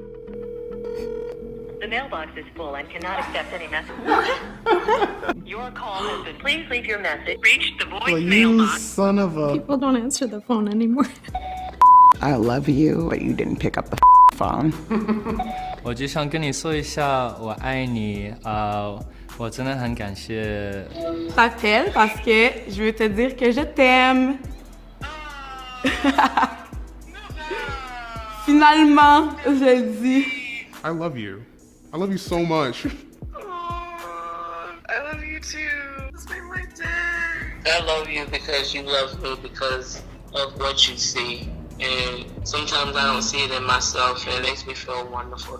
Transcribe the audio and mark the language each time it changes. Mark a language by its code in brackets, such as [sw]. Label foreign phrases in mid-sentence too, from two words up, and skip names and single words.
[en] The mailbox is full and cannot accept any messages. Your call has been... Please leave your message. Reach the voicemail box. Son of a... People don't answer the phone anymore. I love you, but you didn't pick up the phone. [zh] 我只想跟你说一下我爱你，我真的很感谢。 [fr] T'appelles parce que je veux te dire que je t'aime. Finalement, je le dis. [en] I love you. I love you so much. I love you too. It's made my day. I love you because you love me because of what you see. And sometimes I don't see it in myself and it makes me feel wonderful.